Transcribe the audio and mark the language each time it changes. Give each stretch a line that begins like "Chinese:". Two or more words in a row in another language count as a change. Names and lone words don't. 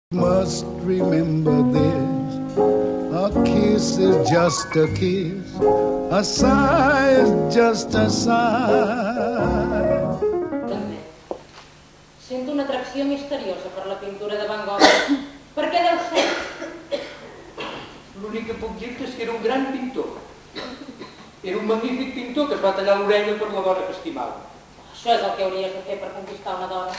English: Must remember this, a kiss is just a kiss, a sigh is just a sigh.
Catalan: També. Sento una atracció misteriosa per la pintura de Van Gogh. Per què deu ser? L'únic que puc dir-te és que era un gran pintor. Era un magnífic pintor que es va tallar l'orella per la dona que estimava. Això és el que hauries de fer per conquistar una dona.